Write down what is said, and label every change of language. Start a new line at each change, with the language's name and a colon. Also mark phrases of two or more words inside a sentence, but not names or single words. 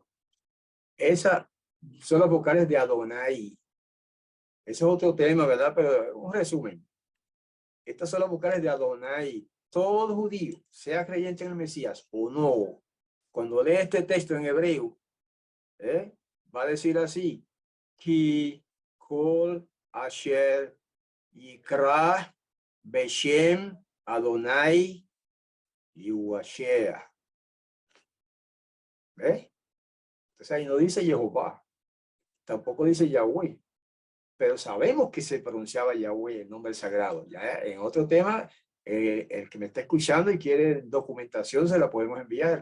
Spanish: Esas son las vocales de Adonai. Ese es otro tema, ¿verdad? Pero un resumen. Estas son las vocales de Adonai. Todo judío, sea creyente en el Mesías o no, cuando lee este texto en hebreo, va a decir así:
Hebrew: כי כל אשר יקרא בשם אדוני יושע.
Spanish: ¿Ves? Entonces ahí no dice Jehová, tampoco dice Yahweh, pero sabemos que se pronunciaba Yahweh, el nombre sagrado. Ya en otro tema, el que me está escuchando y quiere documentación, se la podemos enviar.